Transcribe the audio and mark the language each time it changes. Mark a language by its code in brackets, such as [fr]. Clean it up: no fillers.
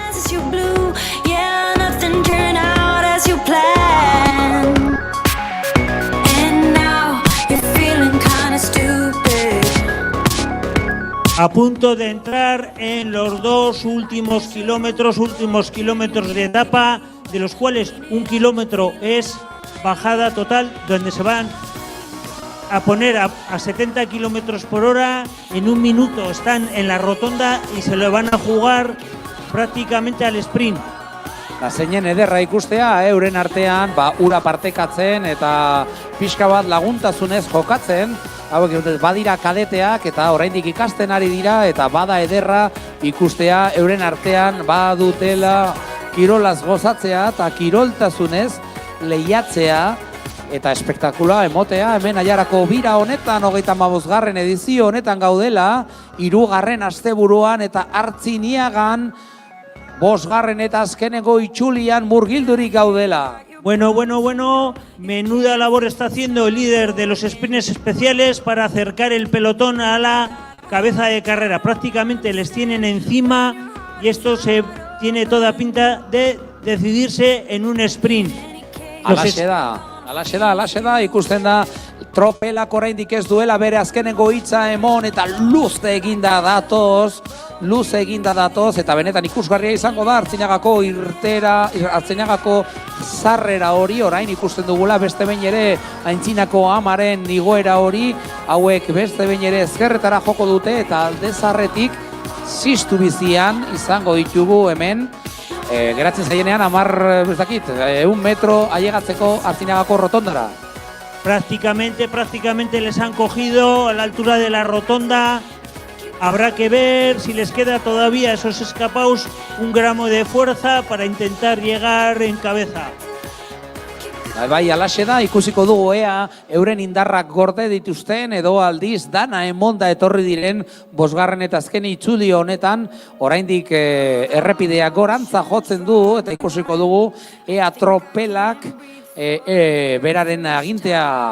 [en] You blew, yeah, nothing turned out as you planned. And now you're feeling kinda stupid. [es] A punto de entrar en los 2 últimos kilómetros de etapa, de los cuales 1 kilómetro es bajada total, donde se van a poner a 70 kilómetros por hora. En 1 minuto están en la rotonda y se lo van a jugar prácticamente al sprint. [eu] Zeinen ederra ikustea, euren artean ura partekatzen eta pixka bat laguntasunez jokatzen. Hauek badira kadeteak eta oraindik ikasten ari dira, eta bada ederra ikustea euren artean badutela kirolaz gozatzea eta kiroltasunez lehiatzea eta espektakula emotea. Hemen aiarako bira honetan, 35. edizio honetan gaudela, 3. asteburuan eta Artziniagan 5. eta azkeneko itxulian murgildurik gaudela. [es] Bueno, menuda labor está haciendo el líder de los sprints especiales para acercar el pelotón a la cabeza de carrera. Prácticamente les tienen encima y esto se tiene toda pinta de decidirse en un sprint. [eu] Alaxe da, ikusten da tropelak oraindik ez duela bere azkenengo hitza emon eta luzte eginda datoz luze eginda datoz, eta benetan ikusgarria izango da Artziniagako Artziniagako zarrera hori, orain ikusten dugula beste behin ere Aintzinako amaren igoera hori, hauek beste behin ere ezkerretara joko dute, eta alde zarretik ziztu bizian izango ditugu hemen, geratzen zaienean 100 metro ailegatzeko Artziniagako rotondara. [es] Prácticamente les han cogido a la altura de la rotonda. Habrá que ver si les queda todavía a esos escapados un gramo de fuerza para intentar llegar en cabeza. [eu] Bai, alaxe da, ikusiko dugu ea euren indarrak gorde dituzten edo aldiz dana emonda etorri diren bosgarren eta azken itzuli honetan, oraindik errepidea gorantza jotzen du eta ikusiko dugu ea tropelak beraren agintea